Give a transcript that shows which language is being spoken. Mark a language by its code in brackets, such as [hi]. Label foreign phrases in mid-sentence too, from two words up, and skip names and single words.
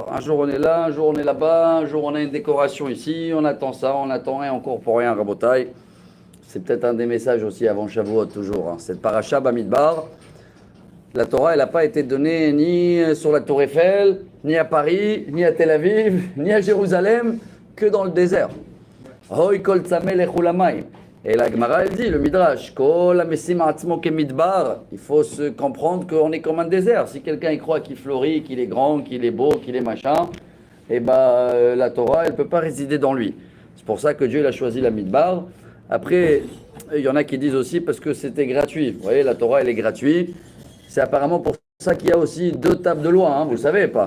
[fr] Un jour on est là, un jour on est là-bas, un jour on a une décoration ici, on attend ça, on attend rien encore pour rien, Rabotai. C'est peut-être un des messages aussi avant Shavuot toujours. Cette paracha Bamidbar, la Torah, elle n'a pas été donnée ni sur la Tour Eiffel, ni à Paris, ni à Tel Aviv, ni à Jérusalem, que dans le désert. [he] הוי כל צמא לכו למים. [fr] Et la Gemara, elle dit, le Midrash, [he] כל המשים עצמו כמדבר, [fr] il faut se comprendre qu'on est comme un désert. Si quelqu'un y croit qu'il fleurit, qu'il est grand, qu'il est beau, qu'il est machin, et la Torah, elle ne peut pas résider dans lui. C'est pour ça que Dieu il a choisi la Midbar. Après, il y en a qui disent aussi parce que c'était gratuit. Vous voyez, la Torah, elle est gratuite. C'est apparemment pour ça qu'il y a aussi 2 tables de loi, hein, vous ne le savez pas.